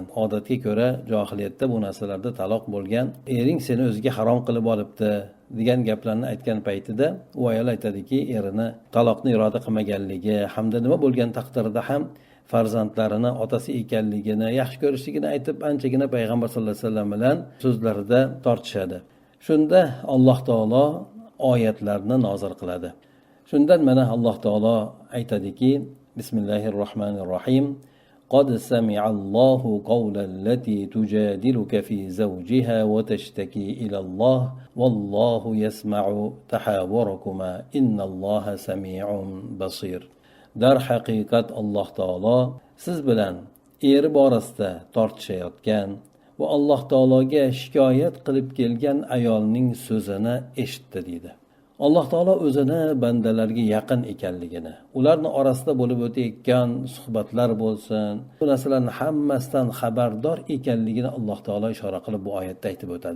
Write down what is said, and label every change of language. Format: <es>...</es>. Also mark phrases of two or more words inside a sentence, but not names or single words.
<uz>Odatga ko'ra johiliyatda bu narsalarda taloq bo'lgan, ering seni o'ziga harom qilib olibdi degan gaplarni aytgan paytida u ayol aytadiki, erini taloqni iroda qilmaganligi hamda nima bo'lgan taqdirda ham farzandlarini otasi ekanligini yaxshi ko'rishligini aytib anchagina payg'ambar</uz> <ar>صلى الله عليه وسلم</ar> <uz>bilan so'zlarida tortishadi. Shunda Alloh taolo oyatlarni nozil qiladi. Shundan mana Alloh taolo aytadiki, Bismillahirrohmanirrohim.</uz> <ar>قد سمع الله قول التي تجادلك في زوجها وتشتكي إلى الله والله يسمع تحاوركما إن الله سميع بصير.</ar> <uz>Dar haqiqat Alloh taolo siz bilan eri borasida tortishayotgan va Alloh taologa shikoyat qilib kelgan ayolning so'zini eshitdi deydi. Alloh taolo o'zini bandalarga yaqin ekanligini, ularning orasida bo'lib o'tayotgan suhbatlar bo'lsin, bu narsalarning hammasidan xabardor ekanligini Alloh taolo ishora qilib bu oyatda aytib o'tadi.</uz>